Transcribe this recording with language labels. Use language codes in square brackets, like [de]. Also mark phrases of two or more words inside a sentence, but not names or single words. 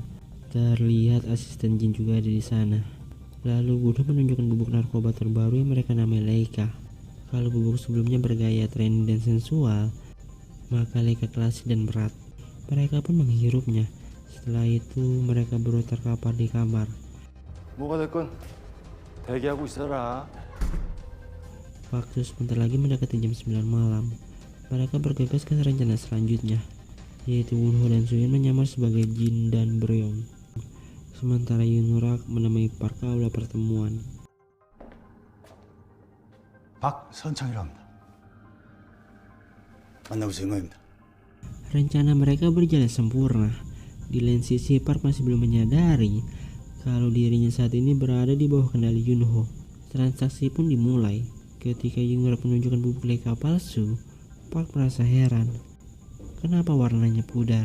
[id] Terlihat asisten Jin juga ada di sana. Lalu Wunho menunjukkan bubuk narkoba terbaru yang mereka namai Leica. Kalau bubuk sebelumnya bergaya trendy dan sensual, maka Leica klasik dan berat. Mereka pun menghirupnya. Setelah itu mereka berdua terkapar di kamar. [ko] 뭐가 됐건 대기하고 있어라. [id] Waktu sebentar lagi mendekati jam 9 malam. Mereka bergegas ke rencana selanjutnya, yaitu Wunho dan Suyun menyamar sebagai Jin dan Beryong. Sementara Yunrak menemui Park ke aula pertemuan. [ko] 박선창이랍니다. 만나보실 생각입니다. [id] Rencana mereka berjalan sempurna. Di lain sisi Park masih belum menyadari kalau dirinya saat ini berada di bawah kendali Yunho. Transaksi pun dimulai. Ketika Yunrak menunjukkan bubuk Leica palsu, Park merasa heran. Kenapa warnanya pudar?